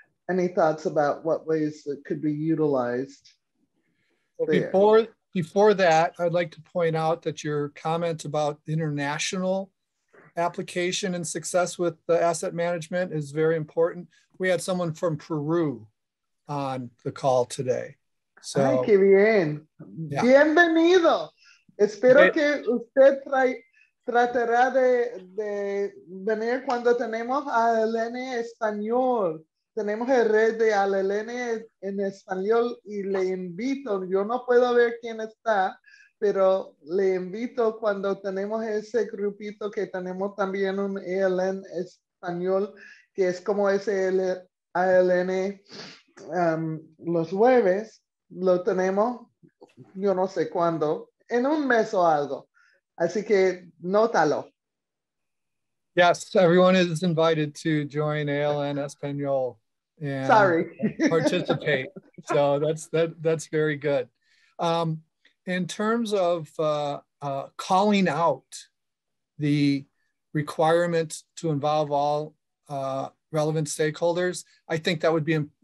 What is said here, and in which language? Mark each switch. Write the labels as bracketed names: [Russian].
[English] Any thoughts about what ways that could be utilized there? Before that, I'd like to point out that your comment about international application and success with the asset management is very important. We had someone from Peru on the call today. So, [Spanish] ay, qué bien. [English] Yeah. [Spanish] Bienvenido. Espero que usted tratará de venir cuando tenemos ALN español. Tenemos el red de ALN en español y le invito, yo no puedo ver quién está, pero le invito cuando tenemos ese grupito que tenemos también un ALN español, que es como ese ALN los jueves, lo tenemos, yo no sé cuándo, en un mes o algo. Así que nótalo. [English] Yes, everyone is invited to join ALN Español and participate. So that's very good. In terms of calling out the requirement to involve all relevant stakeholders, I think that would be